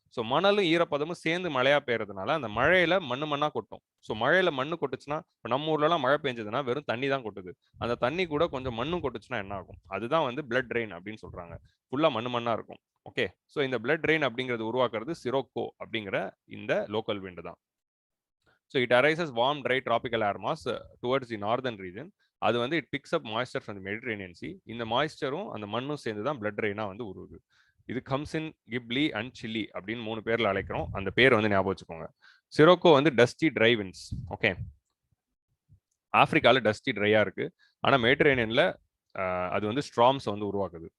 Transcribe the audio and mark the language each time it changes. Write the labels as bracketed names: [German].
[Tamil] So மணலும் ஈரப்பதமும் சேர்ந்து மழையா பெய்யறதுனால அந்த மழையில மண்ணா கொட்டும். ஸோ மழையில மண்ணு கொட்டுச்சுன்னா, இப்போ நம்ம ஊர்ல எல்லாம் மழை பெஞ்சதுன்னா வெறும் தண்ணி தான் கொட்டுது. அந்த தண்ணி கூட கொஞ்சம் மண்ணும் கொட்டுச்சுன்னா என்ன ஆகும்? அதுதான் வந்து பிளட் ரெயின் அப்படின்னு சொல்றாங்க. ஃபுல்லா மண்ணா இருக்கும். ஓகே. ஸோ இந்த பிளட் ரெயின் அப்படிங்கிறது உருவாக்குறது சிரோக்கோ அப்படிங்கிற இந்த லோக்கல் விண்டு தான். [English] So it arises warm, dry tropical air mass towards the northern region. [Tamil] அது வந்து [English] it picks up moisture from the Mediterranean Sea. [Tamil] இந்த மாய்ஸ்டரும் அந்த மண்ணும் சேர்ந்து தான் பிளட் ரெயினா வந்து உருவுது. இது கம்சின், கிப்லி அண்ட் சில்லி அப்படின்னு 3 பேர்ல அழைக்கிறோம். அந்த பேர் வந்து ஞாபகம் வச்சுக்கோங்க. சிரோக்கோ வந்து டஸ்டி ட்ரை விண்ட்ஸ். ஓகே. ஆப்பிரிக்கால டஸ்டி ட்ரையா இருக்கு. ஆனா மெடிட்டரேனியன்ல அது வந்து ஸ்ட்ராம்ஸ் வந்து உருவாக்குது.